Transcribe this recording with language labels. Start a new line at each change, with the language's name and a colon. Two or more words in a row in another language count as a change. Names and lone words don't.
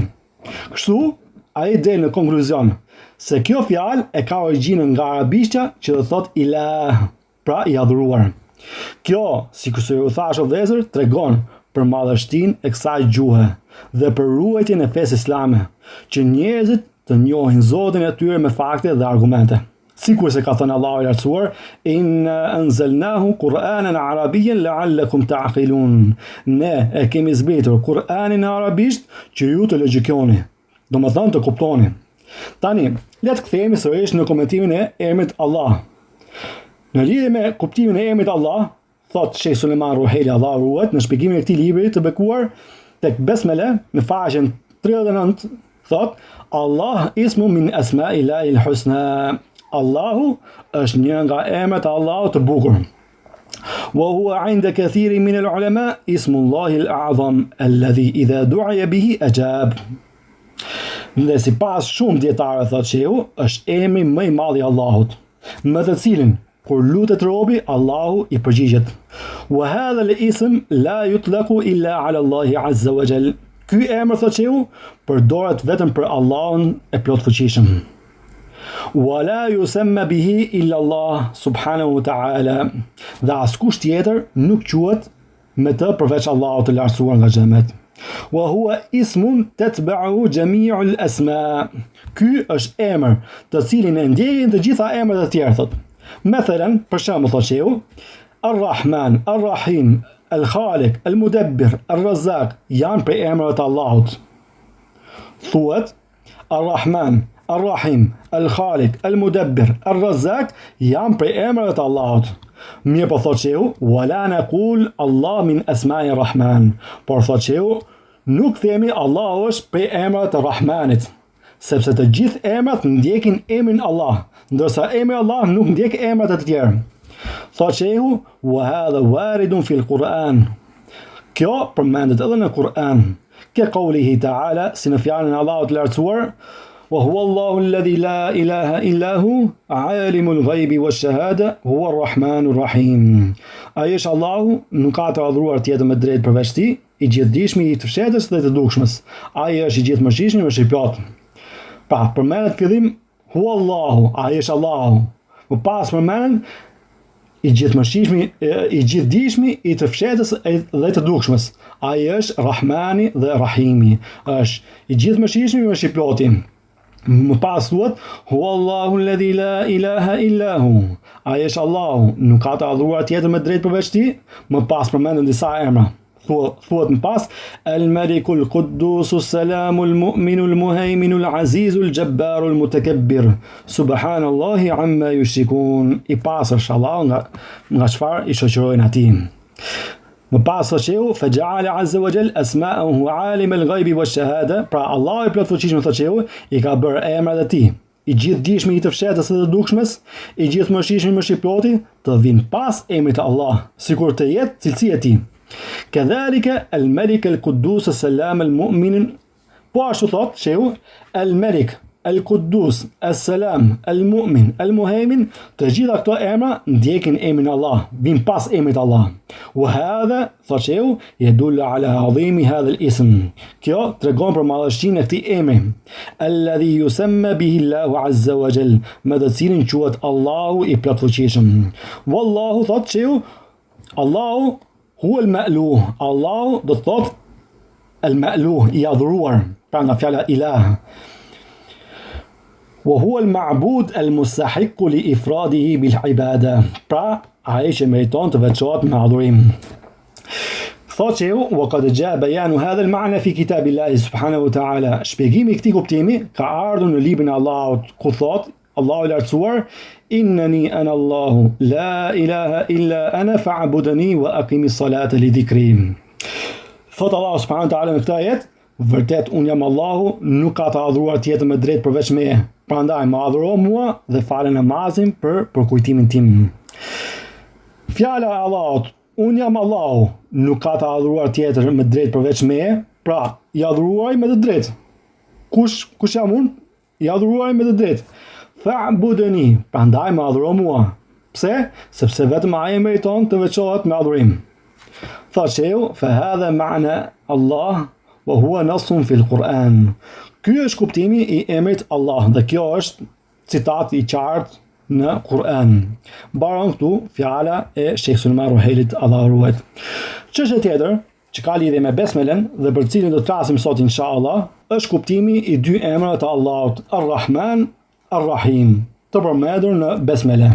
Albanian: Kështu, ai del në konkluzion se kjo fjalë e ka origjinën nga arabishtja, që do thotë ilah, pra i adhuruar. Kjo, sikur u thash vëllezër, tregon për madhështinë e kësaj gjuhe dhe për ruajtjen e fesë islame, që njerëzit të njohin Zotin e tyre me fakte dhe argumente. Sikur se ka thënë Allahu i lartësuar,
Arabic: إنا أنزلناه قرآنا عربيا لعلكم تعقلون.
Albanian: Ne e kemi zbritur Kur'anin në arabisht që ju të logjikoni, domethënë të kuptoni. Tani, le të kthehemi sërish në komentimin e emrit Allah. Në lidhje me kuptimin e emrit Allah, thot Sheikh Suleiman Ruhaili, Allahu ruhet, në shpjegimin e këtij libri të bekuar tek Besmele në faqen 39, thot
Arabic: الله اسم من أسماء الله الحسنى.
Albanian: Allahu është një nga emrat e Allahut të bukur.
Arabic: وهو عند كثير من العلماء اسم الله الأعظم الذي إذا دعي به أجاب.
Albanian: Dhe sipas shumë dietarë thotë shehu, është emri më i madh i Allahut, me të cilin kur lutet robi, Allahu i përgjigjet.
Arabic: وهذا الاسم لا يطلق إلا على الله عز وجل.
Albanian: Ky emër thotë shehu përdoret vetëm për Allahun e plotfuqishëm.
Arabic: ولا يسمى به إلا الله سبحانه وتعالى.
Albanian: Dhe askush tjetër nuk quhet me të përveç Allahut të lartësuar nga xhenet.
Arabic: وهو اسم تتبعه جميع الأسماء.
Albanian: Ky është emër të cilin e ndjejnë të gjitha emrat e tjerë thotë. Mesela, për shembull thotë shehu, Ar-Rahman, Ar-Rahim, Al-Khaliq, Al-Mudabbir, Ar-Razzaq janë prej emrave të Allahut. Thuhet Ar-Rahman, Ar-Rahim, Al-Khaliq, Al-Mudabbir, Ar-Razzaq janë prej emrave të Allahut. Mirë po thotë shehu,
Arabic: ولا نقول الله من أسماء الرحمن.
Albanian: Por thotë shehu, nuk themi Allahu është prej emrave të Rahmanit, sepse të gjithë emrat ndjekin emrin Allah, ndërsa emri Allah nuk ndjek emrat e të tjerë. Thotë shehu,
Arabic: وهذا وارد في القرآن.
Albanian: Kjo përmendet edhe në Kur'an,
Arabic: كقوله تعالى,
Albanian: si në fjalën e Allahut të lartësuar,
Arabic: وهو الله الذي لا إله إلا هو عالم الغيب والشهادة هو الرحمن الرحيم.
Albanian: Ai është Allahu, nuk ka të adhuruar tjetër me drejt përveç tij, i gjithdijshmi, i të fshehtës dhe të dukshmës. Ai është i gjithëmëshirshëm, është i plotë. Pra, përmendet fillim
Arabic: هو الله,
Albanian: ai është Allahu. Më pas përmendet i gjithdijshmi, i të fshehtës dhe të dukshmës. Ai është Rahmani dhe Rahimi. Është i gjithëmëshirshëm, është i ploti. Më pas thuhet
Arabic: هو الله الذي لا إله إلا هو.
Albanian: Ai është Allahu, nuk ka të adhuruar tjetër me drejt përveç tij. Më pas përmenden disa emra. Thuhet më pas Al-Malikul Quddusu Salamul Mu'minul Muhayminul Azizul Jabbarul Mutakabbir.
Arabic: سبحان الله عما يشركون.
Albanian: I pasër është Allahu nga çfarë i shoqërojnë atij. Më pas thotë shehu,
Arabic: فجعل عز وجل أسماءه عالم الغيب والشهادة.
Albanian: Pra Allahu i plotfuqishëm thotë shehu, i ka bërë emrat e tij, i gjithdijshëm, i të fshehtës dhe të dukshmës, i gjithëmëshirshëm, është i ploti, të vinë pas emrit të Allah, sikur të jetë cilësia e tij.
Arabic: كذلك الملك القدوس السلام المؤمن.
Albanian: Po ashtu thotë shehu, al-Malik, al-Quddus, as-Salam, al-Mu'min, al-Muhaymin, të gjitha këto emra ndjekin emrin Allah, vin pas emrit Allah.
Arabic: وهذا,
Albanian: thotë shehu,
Arabic: يدل على عظم هذا الاسم.
Albanian: Kjo tregon për madhështinë e këtij emri,
Arabic: الذي يسمى به الله عز وجل,
Albanian: me të cilin quhet Allahu i plotfuqishëm.
Arabic: Wallahu,
Albanian: thotë shehu,
Arabic: الله هو المألوه.
Albanian: Allahu do të thotë al-ma'luh, i adhuruar, pra nga fjala ilah.
Arabic: وهو المعبود المستحق لإفراده بالعبادة.
Albanian: Pra, ai që meriton të veçohet me adhurim. Thotë shehu,
Arabic: وقد جاء بيان هذا المعنى في كتاب الله سبحانه وتعالى.
Albanian: Shpjegimi i këtij kuptimi ka ardhur në librin e Allahut, ku thotë Allahu i lartësuar,
Arabic: إنني أنا الله لا إله إلا أنا فاعبدني وأقم الصلاة لذكري.
Albanian: Thotë Allahu
Arabic: سبحانه وتعالى
Albanian: në këtë ajet, vërtet unë jam Allahu, nuk ka të adhuruar tjetër me drejt përveç meje. Prandaj më adhuro mua dhe fale namazin për kujtimin tim. Fjala e Allahut, unë jam Allahu, nuk ka të adhuruar tjetër me drejt përveç meje, pra i adhuruari me të drejtë. Kush jam unë? I adhuruari me të drejtë. Fa'budni, prandaj më adhuro mua. Pse? Sepse vetëm ai meriton të veçohet me adhurim. Thotë shehu,
Arabic: فهذا معنى الله وهو نص في القرآن.
Albanian: Ky është kuptimi i emrit Allah dhe kjo është citat i qartë në Kur'an. Mbaron këtu fjala e Sheikh Sulejman Ruhailit, Allahu ruajt. Çështja tjetër që ka lidhje me besmelen dhe për cilën do të flasim sot inshallah, është kuptimi i dy emrave të Allahut, Ar-Rahman, Ar-Rahim, të përmendur në besmele.